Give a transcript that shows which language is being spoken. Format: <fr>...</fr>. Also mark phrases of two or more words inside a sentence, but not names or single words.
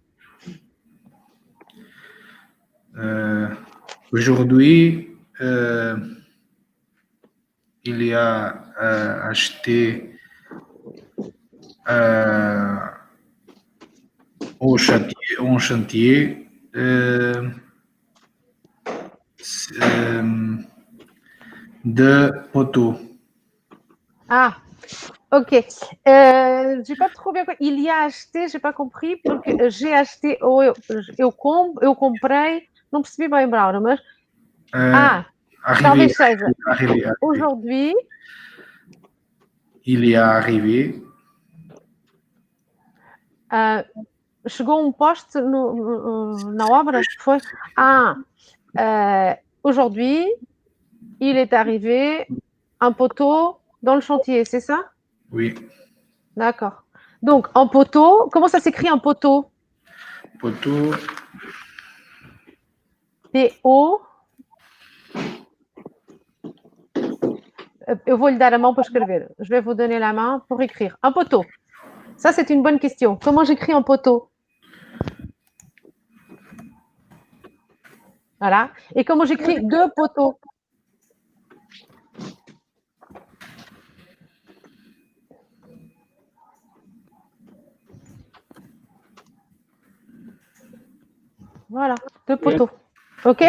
<fr>Aujourd'hui, il y a acheté au chantier de poteaux. Ah, ok. J'ai pas trop bien compris. Il y a acheté, j'ai pas compris, porque j'ai acheté ou</fr> <pt>eu comprei, não percebi bem, Brauna, mas talvez seja.</pt> <fr>Aujourd'hui, il y a arrivé</fr> <pt>chegou poste na obra, foi?</pt> <fr>Aujourd'hui, il est arrivé un poteau dans le chantier, c'est ça? Oui. D'accord. Donc, en poteau, comment ça s'écrit un poteau? Poteau. P-O.</fr> <pt>Eu vou lhe dar a mão para escrever.</pt> <fr>Je vais vous donner la main pour écrire. Un poteau. Ça, c'est une bonne question. Comment j'écris un poteau? Voilà. Et comment j'écris deux poteaux? Voilà, deux poteaux. OK?</fr>